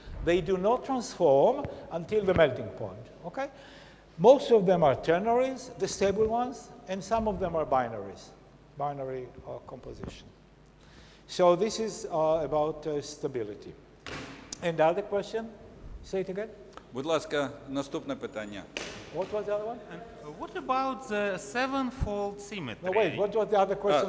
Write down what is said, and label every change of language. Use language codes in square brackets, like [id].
[en] They do not transform until the melting point, okay? Most of them are ternaries, the stable ones, and some of them are binaries, binary composition. So this is about stability. And the other question? Say it again. [uk] Будь ласка, наступне питання. [en] What was the other one? And what about the seven-fold symmetry? No, wait, what was the other question?